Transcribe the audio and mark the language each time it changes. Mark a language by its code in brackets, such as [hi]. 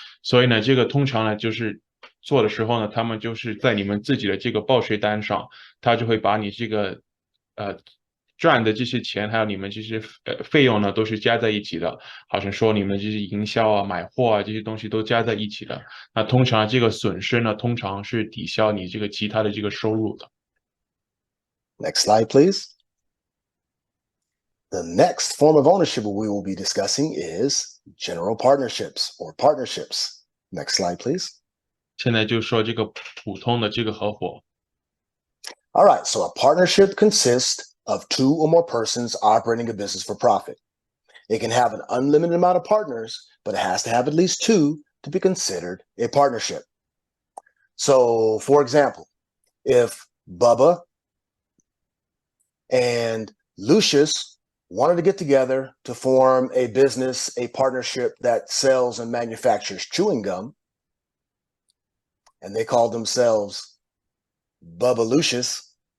[zh] 所以呢，这个通常呢就是做的时候呢，他们就是在你们自己的这个报税单上，他就会把你这个呃赚的这些钱，还有你们这些费用呢，都是加在一起的。好像说你们这些营销啊、买货啊这些东西都加在一起的。那通常这个损失呢，通常是抵消你这个其他的这个收入的。 [en] Next slide, please. The next form of ownership we will be discussing is general partnerships or partnerships. Next slide, please. [zh] 现在就说这个普通的这个合伙。 [en] All right, so a partnership consists of 2 or more persons operating a business for profit. It can have an unlimited amount of partners, but it has to have at least 2 to be considered a partnership. So, for example, if Bubba and Lucius wanted to get together to form a business, a partnership that sells and manufactures chewing gum, and they called themselves Bubba Lucius.